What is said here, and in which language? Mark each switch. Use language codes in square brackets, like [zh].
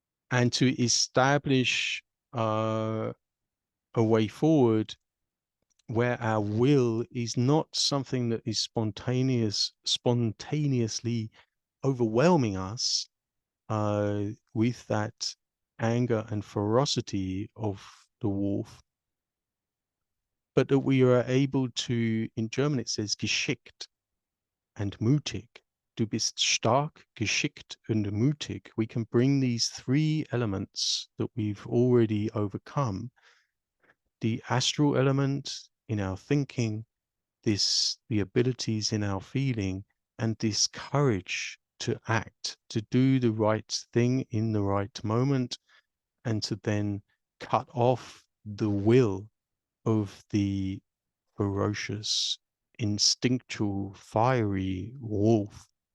[en] and to establish a way forward where our will is not something that is spontaneously overwhelming us with that anger and ferocity of the wolf, but that we are able to, in German it says geschickt and mutig. [de] Du bist stark, geschickt und mutig. [en] We can bring these 3 elements that we've already overcome, the astral element in our thinking, the abilities in our feeling, and this courage to act, to do the right thing in the right moment, and to then cut off the will of the ferocious, instinctual, fiery wolf,